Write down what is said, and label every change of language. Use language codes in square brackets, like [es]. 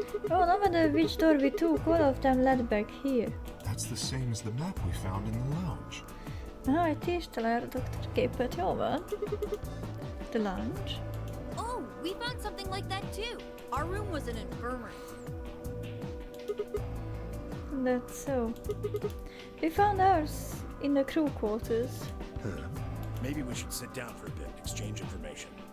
[en] Oh, no matter which door we took, all of them led back here. That's the same as the map we found in the lounge. [hu] Aha, itt is talál a doktor képet, jól van. [en] The lounge. Oh, we found something like that too. Our room was an infirmary. That's so. We found ours in the crew quarters. Maybe we should sit down for a bit, exchange information.